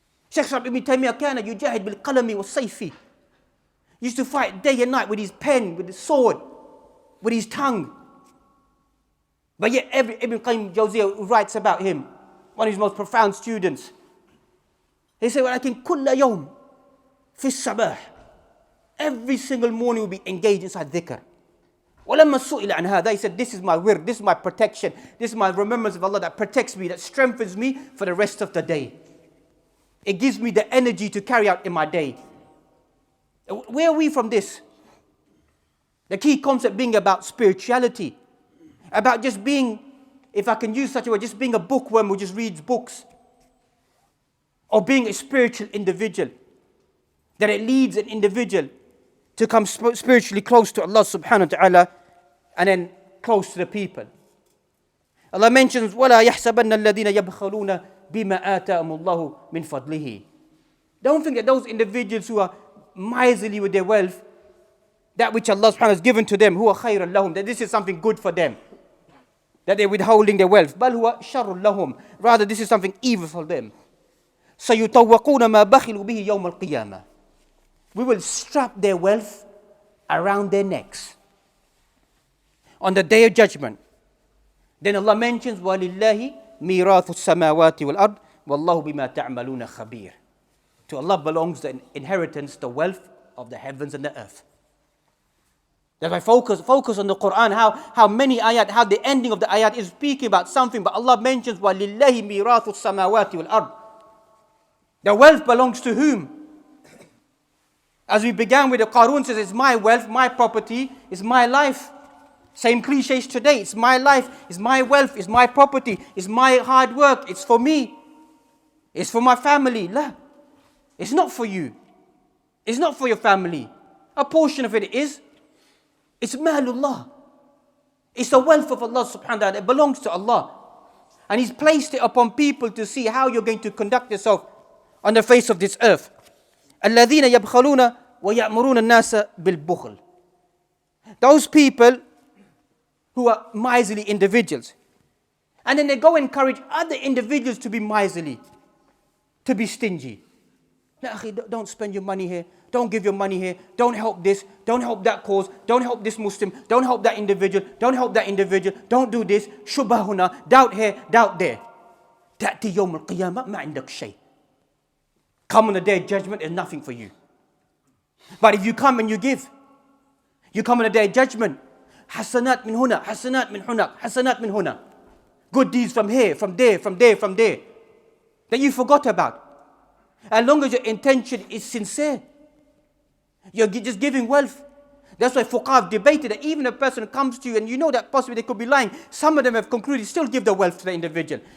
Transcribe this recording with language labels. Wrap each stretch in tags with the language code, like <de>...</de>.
<en>Shaykh Ibn Taymiyyah</en> <ar>kana yujahid bil qalami was sayfi.</ar> <en>Used to fight day and night with his pen, with his sword, with his tongue. But yet Ibn Qayyim Jawziyah writes about him, one of his most profound students. He said,</en> <ar>وَلَكِنْ كُلَّ يَوْمٍ فِي الصَّبَاحِ.</ar> <en>Every single morning will be engaged inside dhikr.</en> <ar>وَلَمَّا سُئِلَ عَنْ هَذَا.</ar> <en>He said, this is my wird, this is my protection, this is my remembrance of Allah that protects me, that strengthens me for the rest of the day. It gives me the energy to carry out in my day. Where are we from this? The key concept being about spirituality, about just being, if I can use such a word, just being a bookworm who just reads books, or being a spiritual individual, that it leads an individual to come spiritually close to Allah subhanahu wa ta'ala, and then close to the people. Allah mentions,</en> <ar>وَلَا يَحْسَبَنَّ الَّذِينَ يَبْخَلُونَ بِمَا آتَاهُمُ اللَّهُ مِنْ فَضْلِهِ.</ar> <en>Don't think that those individuals who are miserly with their wealth, that which Allah subhanahu wa ta'ala has given to them,</en> <ar>هُوَ خَيْرٌ لَهُمْ,</ar> <en>that this is something good for them, that they're withholding their wealth.</en> <ar>بَلْ هُوَ شَرٌ لَهُمْ,</ar> <en>rather this is something evil for them.</en> <ar>سَيُطَوَّقُونَ مَا بَخِلُوا بِهِ يَوْمَ الْقِيَامَةِ.</ar> <en>We will strap their wealth around their necks on the day of judgment. Then Allah mentions,</en> <ar>وَلِلَّهِ مِيرَاثُ السَّمَاوَاتِ وَالْأَرْضِ وَاللَّهُ بِمَا تَعْمَلُونَ خَبِيرٌ.</ar> <en>To Allah belongs the inheritance, the wealth of the heavens and the earth. That's why focus on the Quran, how many ayat, how the ending of the ayat is speaking about something, but Allah mentions,</en> <ar>وَلِلَّهِ مِيرَاثُ السَّمَاوَاتِ وَالْأَرْضِ.</ar> <en>The wealth belongs to whom? As we began with, the Qarun says, it's my wealth, my property, it's my life. Same cliches today, it's my life, it's my wealth, it's my property, it's my hard work, it's for me, it's for my family. La. It's not for you. It's not for your family. A portion of it is. It's malullah. It's the wealth of Allah subhanahu wa ta'ala. It belongs to Allah. And He's placed it upon people to see how you're going to conduct yourself on the face of this earth.</en> <ar>الَّذِينَ يَبْخَلُونَ وَيَأْمُرُونَ النَّاسَ بِالْبُخْلِ.</ar> <en>Those people who are miserly individuals. And then they go encourage other individuals to be miserly, to be stingy. Ya akhi, don't spend your money here. Don't give your money here. Don't help this. Don't help that cause. Don't help this Muslim. Don't help that individual. Don't help that individual. Don't do this. Shubahuna. Doubt here, doubt there.</en> <ar>تأتي يوم القيامة ما عندك شيء.</ar> <en>Come on the day of judgment, there's nothing for you. But if you come and you give, you come on the day of judgment.</en> <ar>حسنات من هنا, حسنات من هنا, حسنات من هنا.</ar> <en>Good deeds from here, from there, from there, from there. That you forgot about. As long as your intention is sincere, you're just giving wealth. That's why fuqaha have debated that even a person comes to you and you know that possibly they could be lying. Some of them have concluded still give the wealth to the individual.</en>